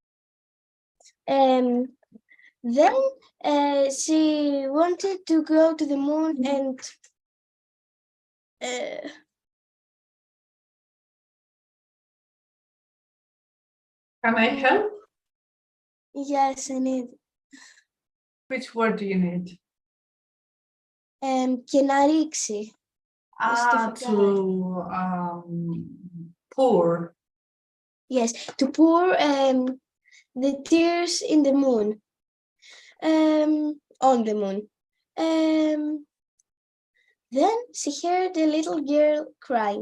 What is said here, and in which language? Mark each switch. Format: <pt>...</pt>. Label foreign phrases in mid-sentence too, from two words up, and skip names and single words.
<en>Then she wanted to go to the moon and Can I help? Yes, I need. Which word do you need?</en> <el>Και να ρίξει.</el> <en>To pour. Yes, to pour the tears in the moon. On the moon. Then she heard a little girl crying.</en>